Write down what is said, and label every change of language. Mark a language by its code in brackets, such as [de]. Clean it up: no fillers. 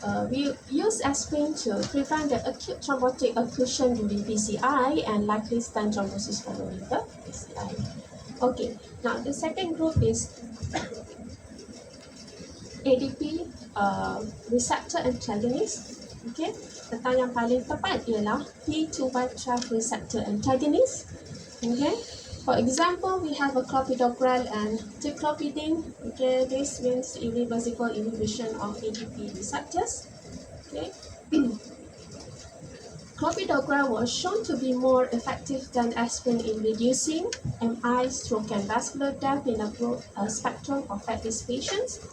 [en] We use aspirin to prevent the acute thrombotic occlusion during PCI and likely stent thrombosis following the PCI. Okay, now the second group is ADP receptor antagonist. [ms] Okay, tentang yang paling tepat ialah P2Y12 receptor antagonist. [en] Okay, for example, we have a clopidogrel and ticlopidine. Okay, this means irreversible inhibition of ADP receptors. Okay, clopidogrel was shown to be more effective than aspirin in reducing MI, stroke, and vascular death in a broad spectrum of at-risk patients.